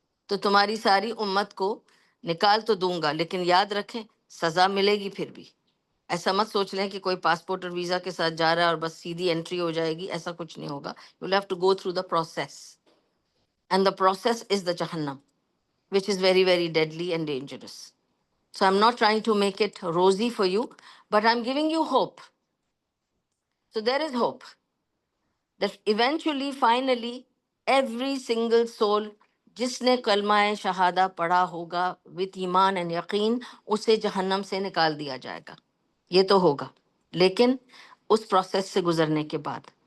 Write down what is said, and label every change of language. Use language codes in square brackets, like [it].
[ur] تو تمہاری ساری امت کو نکال تو دوں گا، لیکن یاد رکھیں سزا ملے گی پھر بھی. ایسا مت سوچ لیں کہ کوئی پاسپورٹ اور ویزا کے ساتھ جا رہا ہے اور بس سیدھی انٹری ہو جائے گی. ایسا کچھ نہیں ہوگا. [en] You have to go through the process, and the process is the jahannam which is very, very deadly and dangerous. So I'm not trying to make it rosy for you, but I'm giving you hope. So there is hope that eventually, finally, every single soul [ur] جس نے کلمہ شہادہ پڑھا ہوگا [en] with ایمان and یقین، [ur] اسے جہنم سے نکال دیا جائے گا. یہ تو ہوگا، لیکن اس پروسیس سے گزرنے کے بعد.